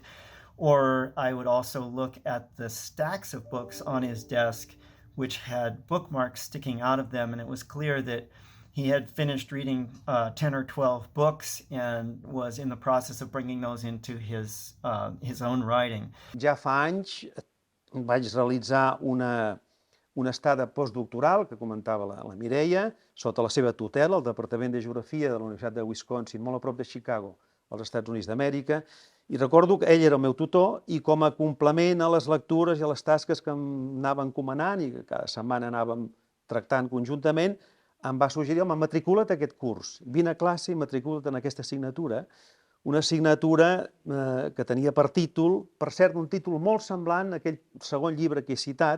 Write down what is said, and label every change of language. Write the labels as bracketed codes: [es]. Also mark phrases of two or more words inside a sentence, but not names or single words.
[en] Or I would also look at the stacks of books on his desk, which had bookmarks sticking out of them, and it was clear that he had finished reading 10 or 12 books and was in the process of bringing those into his own writing. [ca] Ja fa anys vaig realitzar una estada postdoctoral, que comentava la Mireia, sota la seva tutela, al Departament de Geografia de la Universitat de Wisconsin, molt a prop de Chicago, als Estats Units d'Amèrica, i recordo que ell era el meu tutor i com a complement a les lectures i a les tasques que em anava encomanant i que cada setmana anàvem tractant conjuntament, em va suggerir, home, matricula't a aquest curs, vine a classe i matricula't en aquesta assignatura, una assignatura que tenia per títol, per cert, un títol molt semblant a aquell segon llibre que he citat.